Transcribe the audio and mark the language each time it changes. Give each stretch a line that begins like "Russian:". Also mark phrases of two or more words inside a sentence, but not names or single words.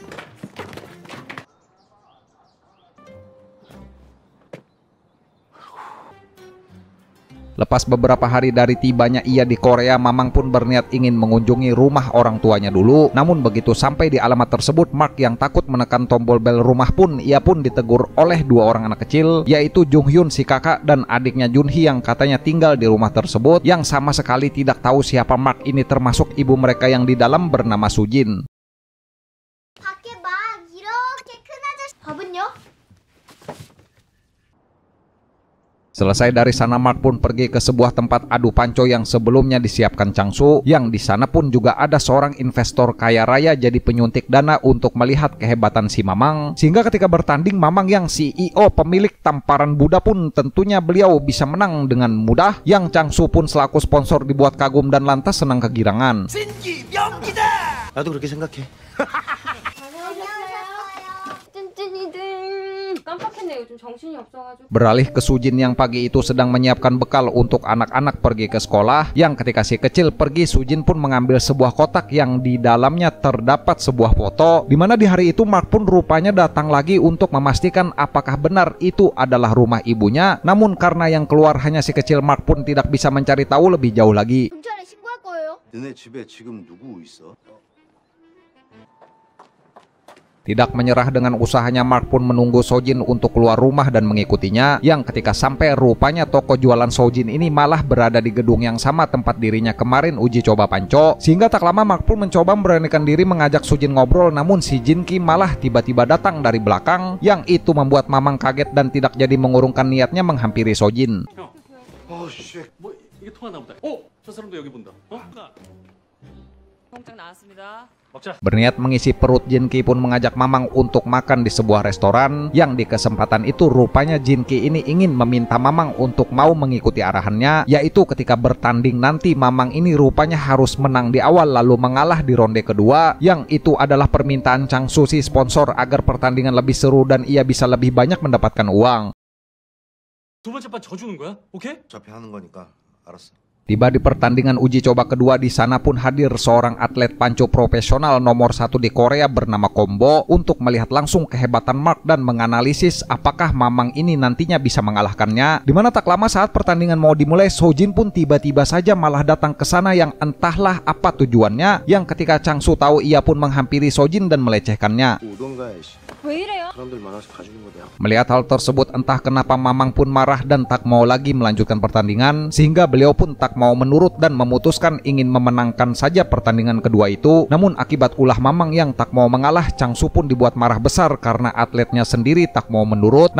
Indonesian: Lepas beberapa hari dari tibanya ia di Korea, Mamang pun berniat ingin mengunjungi rumah orang tuanya dulu. Namun begitu sampai di alamat tersebut, Mark yang takut menekan tombol bel rumah pun, ia pun ditegur oleh dua orang anak kecil, yaitu Jung Hyun si kakak dan adiknya Jun Hee yang katanya tinggal di rumah tersebut. Yang sama sekali tidak tahu siapa Mark ini, termasuk ibu mereka yang di dalam bernama Sujin.
Korean: 밖에 막 이렇게 큰 아저씨 밥은요?
Indonesian: Selesai dari sana, Mark pun pergi ke sebuah tempat adu panco yang sebelumnya disiapkan Chang-su. Yang di sana pun juga ada seorang investor kaya raya jadi penyuntik dana untuk melihat kehebatan si Mamang. Sehingga ketika bertanding, Mamang yang CEO pemilik tamparan Buddha pun tentunya beliau bisa menang dengan mudah. Yang Chang-su pun selaku sponsor dibuat kagum dan lantas senang kegirangan.
Korean: 신기 명기다. 나도 그렇게 생각해. 안녕하세요. 뚠뚠이들. 깜빡했네. 요즘 정신이 없어가지고.
Indonesian: Beralih ke Sujin yang pagi itu sedang menyiapkan bekal untuk anak-anak pergi ke sekolah, yang ketika si kecil pergi, Sujin pun mengambil sebuah kotak yang di dalamnya terdapat sebuah foto, di mana di hari itu Mark pun rupanya datang lagi untuk memastikan apakah benar itu adalah rumah ibunya. Namun karena yang keluar hanya si kecil, Mark pun tidak bisa mencari tahu lebih jauh lagi.
Korean: 경찰에 신고할 거예요. 너네 집에 지금 누구 있어?
Indonesian: Tidak menyerah dengan usahanya, Mark pun menunggu Sojin untuk keluar rumah dan mengikutinya, yang ketika sampai rupanya toko jualan Sojin ini malah berada di gedung yang sama tempat dirinya kemarin uji coba panco. Sehingga tak lama Mark pun mencoba memberanikan diri mengajak Sujin ngobrol, namun si Jinki malah tiba-tiba datang dari belakang, yang itu membuat Mamang kaget dan tidak jadi mengurungkan niatnya menghampiri Sojin.
English: Oh shit.
Korean: 뭐 이게 통하나 보다. 저 사람도 여기 본다. 공장 나왔습니다. 먹자.
Indonesian: Berniat mengisi perut, Jinki pun mengajak Mamang untuk makan di sebuah restoran, yang di kesempatan itu rupanya Jinki ini ingin meminta Mamang untuk mau mengikuti arahannya, yaitu ketika bertanding nanti Mamang ini rupanya harus menang di awal lalu mengalah di ronde kedua, yang itu adalah permintaan Changsu si sponsor agar pertandingan lebih seru dan ia bisa lebih banyak mendapatkan uang.
Korean: 두 번째 판 져주는 거야? 오케이? 어차피 하는 거니까 알았어.
Indonesian: Tiba di pertandingan uji coba kedua, di sana pun hadir seorang atlet panco profesional nomor 1 di Korea bernama Kombo untuk melihat langsung kehebatan Mark dan menganalisis apakah Mamang ini nantinya bisa mengalahkannya. Dimana tak lama saat pertandingan mau dimulai, Sojin pun tiba-tiba saja malah datang ke sana, yang entahlah apa tujuannya, yang ketika Changsu tahu ia pun menghampiri Sojin dan melecehkannya.
Korean: 오던가 씨. 왜 이래요? 사람들 많아서 가주는 거야.
Indonesian: Melihat hal tersebut, entah kenapa Mamang pun marah dan tak mau lagi melanjutkan pertandingan, sehingga beliau pun tak mau menurut dan memutuskan ingin memenangkan saja pertandingan kedua itu. Namun akibat ulah Mamang yang tak mau mengalah, Changsu pun dibuat marah besar karena atletnya sendiri tak mau menurut.